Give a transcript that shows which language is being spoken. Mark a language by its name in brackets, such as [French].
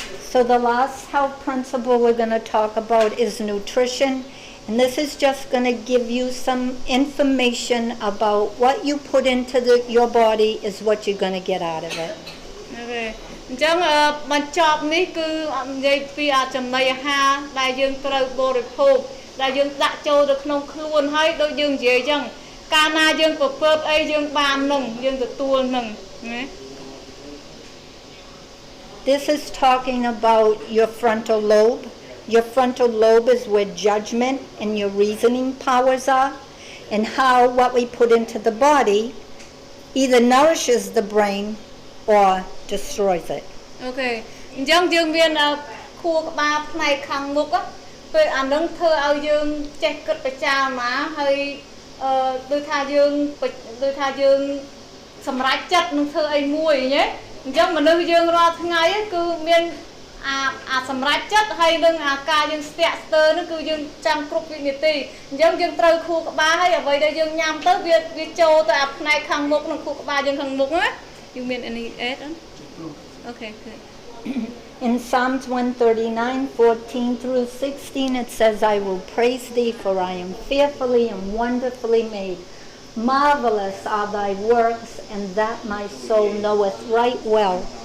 [English] So the last health principle we're going to talk about is nutrition. And this is just going to give you some information about what you put into your body is what you're going to get out of it. Okay. [Khmer] អញ្ចឹងបញ្ចប់នេះគឺនិយាយពីចំណីអាហារដែលយើងត្រូវបរិភោគដែលយើងដាក់ចូលទៅក្នុងខ្លួនហើយដូចយើងនិយាយអញ្ចឹងកាលណាយើងប្រព្រឹត្តអីយើងបាននឹងយើងទទួលនឹងណា [English] This is talking about your frontal lobe. Your frontal lobe is where judgment and your reasoning powers are, and how what we put into the body either nourishes the brain or destroys it. Okay. [Khmer] អញ្ចឹងយើងមានខួរក្បាលផ្នែកខាងមុខពេលអានឹងធ្វើឲ្យយើងចេះគិតប្រចាលមកហើយដូចថាយើងសម្រេចចិត្តនឹងធ្វើអីមួយណាអញ្ចឹងមនុស្សយើងរាល់ថ្ងៃគឺមាន សម្រាប់ចិត្តហើយនឹងអាការយើងស្ទាក់ស្ទើរនោះគឺយើងចាំគ្រប់វិនាទីអញ្ចឹងយើងត្រូវខួរក្បាលហើយអ្វីដែលយើងញ៉ាំទៅវាចូលទៅអាផ្នែកខាងមុខនិងខួរក្បាលយើងខាងមុខណា [English] you mean any add okay good In Psalms 139:14 through 16 it says, I will praise thee, for I am fearfully and wonderfully made. Marvelous are thy works, and that my soul knoweth right well.